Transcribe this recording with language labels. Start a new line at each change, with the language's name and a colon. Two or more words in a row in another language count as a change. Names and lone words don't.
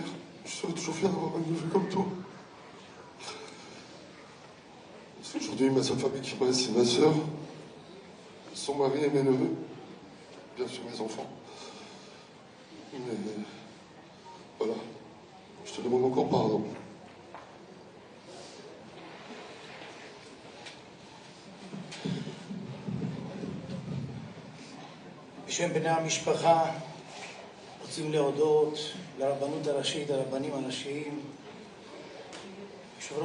French: Je serai toujours fier d'avoir un neveu comme toi. Aujourd'hui, ma seule famille qui me reste, c'est ma sœur, son mari et mes neveux, bien sûr mes enfants. Mais voilà, je te demande encore pardon.
Hebrew: בשם בני המשפחה רוצים להודות לרבנות הראשית, לרבנים הראשיים, יושב